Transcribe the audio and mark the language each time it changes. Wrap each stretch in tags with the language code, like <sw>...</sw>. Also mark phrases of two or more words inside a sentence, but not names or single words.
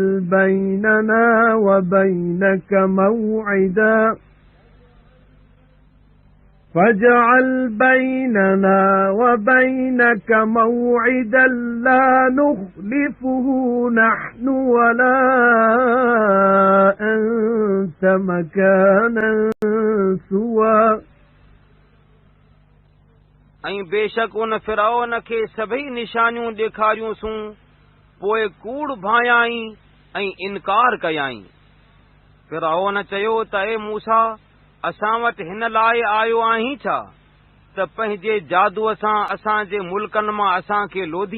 <ar>بَيْنَنَا وَبَيْنَكَ مَوْعِدًا فاجعل بيننا وبينك موعدا لا نخلفه نحن ولا أنت مكانا سوى</ar> <sd>ऐं बेशक उन फिरौन खे सभई निशानियूं ॾेखारियूंसूं पोइ कूड़ भायाई ऐं इनकार कयाई। फिरौन चयो त ए मूसा असां वटि हिन लाइ आयो आहीं छा त पंहिंजे जादूअ सां असांजे मुल्कनि मां असांखे लोधी।</sd>